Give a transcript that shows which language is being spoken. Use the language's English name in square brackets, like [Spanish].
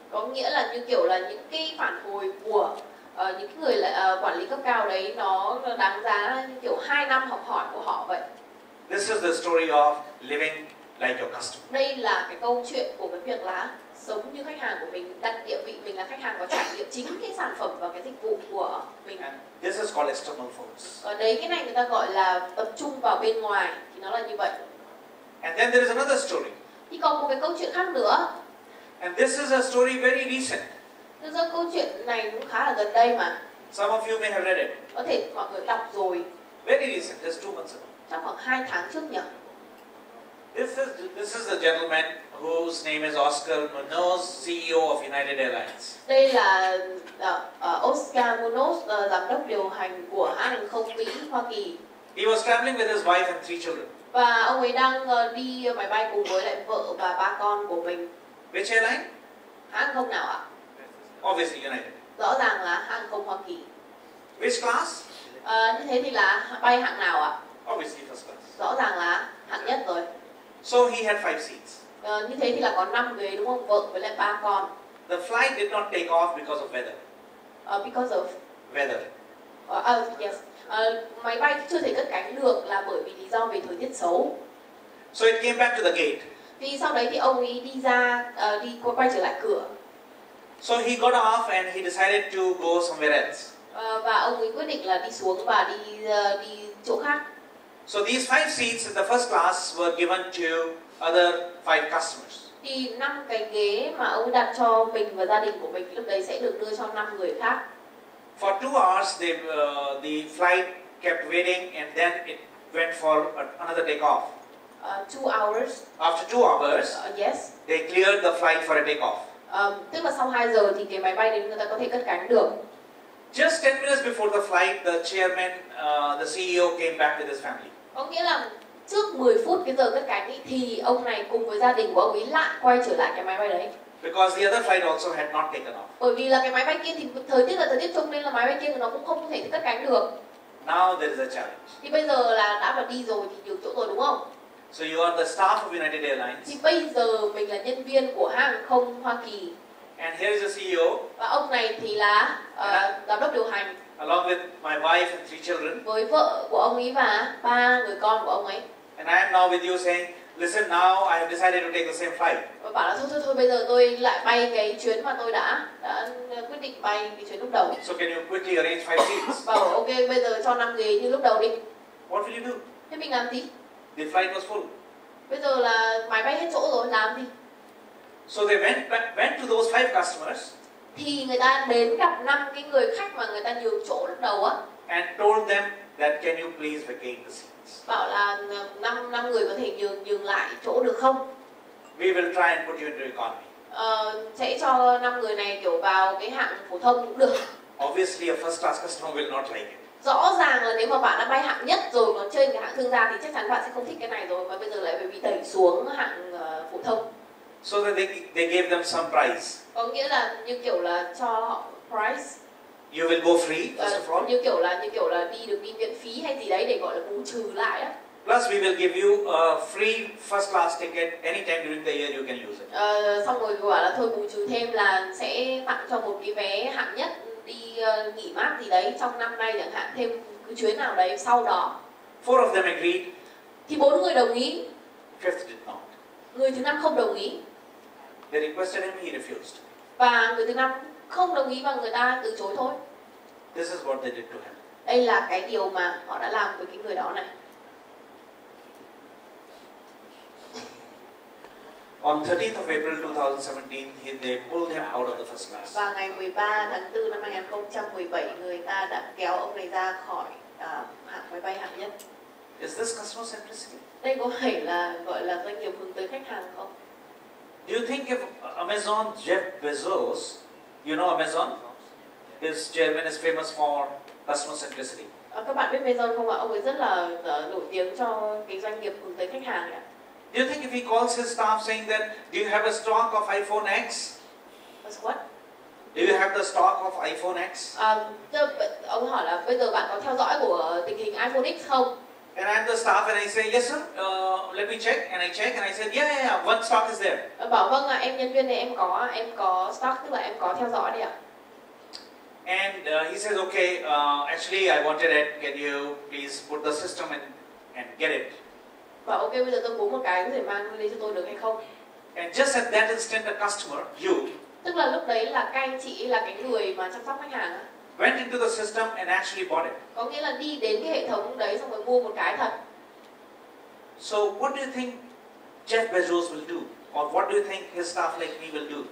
[Vietnamese] có nghĩa là như kiểu là những cái phản hồi của những cái người quản lý cấp cao đấy nó đáng giá như kiểu 2 năm học hỏi của họ vậy. [English] This is the story of living like your customer. [Vietnamese] Đây là cái câu chuyện của cái việc là sống như khách hàng của mình, đặt địa vị mình là khách hàng và trải nghiệm chính cái sản phẩm và cái dịch vụ của mình. [English] And this is called external focus. [Vietnamese] Ở đấy cái này người ta gọi là tập trung vào bên ngoài, thì nó là như vậy. [English] And then there is another story. [Vietnamese] Thì còn một cái câu chuyện khác nữa. [English] And this is a story very recent. [Vietnamese] Thực ra câu chuyện này cũng khá là gần đây mà. [English] Some of you may have read it. [Vietnamese] Có thể mọi người đọc rồi. [English] Very recent, just 2 months ago. [Vietnamese] Chắc khoảng 2 tháng trước nhỉ. [English] This is the gentleman whose name is Oscar Munoz, CEO of United Airlines. [Vietnamese] Đây là Oscar Munoz, giám đốc điều hành của hãng hàng không Mỹ, Hoa Kỳ. [English] He was traveling with his wife and 3 children. [Vietnamese] Và ông ấy đang đi máy bay cùng với lại vợ và 3 con của mình. [English] Which airline? [Vietnamese] Hãng hàng không nào ạ? [English] Obviously United. [Vietnamese] Rõ ràng là hãng hàng không Hoa Kỳ. [English] Which class? [Vietnamese] Như thế thì là bay hạng nào ạ? [English] Obviously first class. [Vietnamese] Rõ ràng là hạng nhất rồi. [English] So he had 5 seats. [Vietnamese] Như thế thì là có 5 ghế đúng không? Vợ với lại 3 con. [English] The flight did not take off because of weather. Because of Weather. [Vietnamese] yes. Máy bay chưa thể cất cánh được là bởi vì lý do về thời tiết xấu. [English] So it came back to the gate. [Vietnamese] Thì sau đấy thì ông ấy đi ra, quay trở lại cửa. [English] So he got off and he decided to go somewhere else. [Vietnamese] Và ông ấy quyết định là đi xuống và đi chỗ khác. [English] So these 5 seats in the first class were given to other 5 customers. [Vietnamese] Thì 5 cái ghế mà ông ấy đặt cho mình và gia đình của mình lúc đấy sẽ được đưa cho 5 người khác. [English] For 2 hours, the flight kept waiting, and then it went for another takeoff. 2 hours. After 2 hours, Yes. they cleared the flight for a takeoff. [Vietnamese] Tức là sau 2 giờ thì cái máy bay đến người ta có thể cất cánh được. [English] Just 10 minutes before the flight, the chairman, the CEO came back with his family. [Vietnamese] Có nghĩa là trước 10 phút cái giờ cất cánh thì ông này cùng với gia đình của ông ấy lại quay trở lại cái máy bay đấy. [English] Because the other flight also had not taken off. [Vietnamese] Bởi vì là cái máy bay kia thì thời tiết là thời tiết chung nên là máy bay kia nó cũng không thể cất cánh được. [English] Now there is a challenge. [Vietnamese] Thì bây giờ là đã vào đi rồi thì nhường chỗ rồi đúng không? [English] So you are the staff of United Airlines. [Vietnamese] Thì bây giờ mình là nhân viên của hãng hàng không Hoa Kỳ. [English] And here is the CEO. [Vietnamese] Và ông này thì là giám đốc điều hành. [English] Along with my wife and 3 children. [Vietnamese] Với vợ của ông ấy và 3 người con của ông ấy. [English] And I am now with you saying, listen, now I have decided to take the same flight. [Vietnamese] Và bảo là thôi bây giờ tôi lại bay cái chuyến mà tôi đã quyết định bay cái chuyến lúc đầu. [English] So can you quickly arrange 5 seats? [Vietnamese] Bảo ok bây giờ cho 5 ghế như lúc đầu đi. [English] What will you do? [Vietnamese] Thế mình làm gì? [English] The flight was full. [Vietnamese] Bây giờ là máy bay hết chỗ rồi, làm gì? [English] So they went to those 5 customers. [Vietnamese] Thì người ta đến gặp 5 cái người khách mà người ta nhường chỗ lúc đầu á. [English] And told them that can you please vacate the seats. [Vietnamese] Bảo là 5 người có thể nhường lại chỗ được không? [English] We will try and put you into economy. [Vietnamese] Sẽ cho 5 người này kiểu vào cái hạng phổ thông cũng được. [English] Obviously a first class customer will not like it. [Vietnamese] Rõ ràng là nếu mà bạn đã bay hạng nhất rồi còn trên cái hạng thương gia thì chắc chắn bạn sẽ không thích cái này rồi, mà bây giờ lại phải bị đẩy xuống hạng phổ thông. [English] So that they gave them some price. [Vietnamese] Có nghĩa là như kiểu là cho họ price. [English] You will go free first of all. [Vietnamese] Như kiểu là đi miễn phí hay gì đấy để gọi là bù trừ lại á. [English] Plus we will give you a free first class ticket anytime during the year you can use it. [Vietnamese] Xong rồi bảo là thôi bù trừ thêm là sẽ tặng cho một cái vé hạng nhất đi nghỉ mát gì đấy trong năm nay chẳng hạn, thêm cái chuyến nào đấy sau đó. [English] 4 of them agreed. [Vietnamese] Thì 4 người đồng ý. [English] 5th did not. [Vietnamese] Người thứ 5 không đồng ý. [English] They requested him, he refused. [Vietnamese] Và người thứ 5 không đồng ý và người ta từ chối thôi. [English] This is what they did to him. [Vietnamese] Đây là cái điều mà họ đã làm với cái người đó này. [English] On 13th of April 2017, they pulled him out of the first class. [Vietnamese] Và ngày 13 tháng 4 năm 2017, người ta đã kéo ông này ra khỏi hạng máy bay hạng nhất. [English] Is this customer centricity? [Vietnamese] Đây có phải là gọi là doanh nghiệp hướng tới khách hàng không? [English] Do you think if Amazon Jeff Bezos, you know Amazon, his chairman is famous for customer centricity. [Vietnamese] Các bạn biết Bezos không ạ? Ông ấy rất là nổi tiếng cho cái doanh nghiệp hướng tới khách hàng ạ. [English] Do you think if he calls his staff saying that, do you have a stock of iPhone X? What? Do you have the stock of iPhone X? [Vietnamese] Ông hỏi là bây giờ bạn có theo dõi của tình hình iPhone X không? [English] And I'm the staff and I say, yes sir, let me check. And I check and I said, yeah, one stock is there. [Vietnamese] Bảo vâng ạ, em nhân viên này em có stock, tức là em có theo dõi đấy ạ. [English] And he says, okay, actually I wanted it. Can you please put the system and get it? [Vietnamese] Bảo ok, bây giờ tôi muốn một cái có thể mang lên cho tôi được hay không? [English] And just at that instant, the customer, you, [Vietnamese] tức là lúc đấy là các anh chị là cái người mà chăm sóc khách hàng á, [English] went into the system and actually bought it. [Vietnamese] có nghĩa là đi đến cái hệ thống đấy xong rồi mua một cái thật. [English] So what do you think Jeff Bezos will do? Or what do you think his staff like me will do?